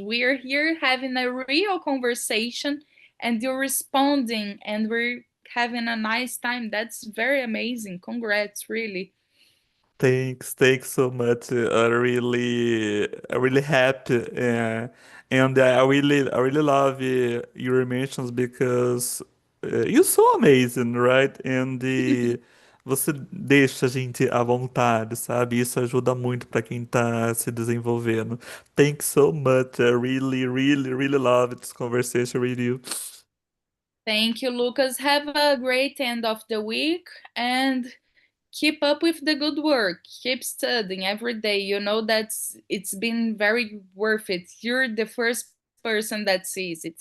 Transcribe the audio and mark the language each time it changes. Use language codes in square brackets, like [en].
[en] We're here having a real conversation and you're responding and we're having a nice time. That's very amazing. Congrats, really. Thanks so much. I'm really happy, and I really love your mentions because you're so amazing, right? [pt] And você deixa a gente à vontade, sabe? Isso ajuda muito para quem tá se desenvolvendo. [en] Thanks so much. I really love this conversation with you. Thank you, Lucas. Have a great end of the week and keep up with the good work. Keep studying every day. You know it's been very worth it. You're the first person that sees it.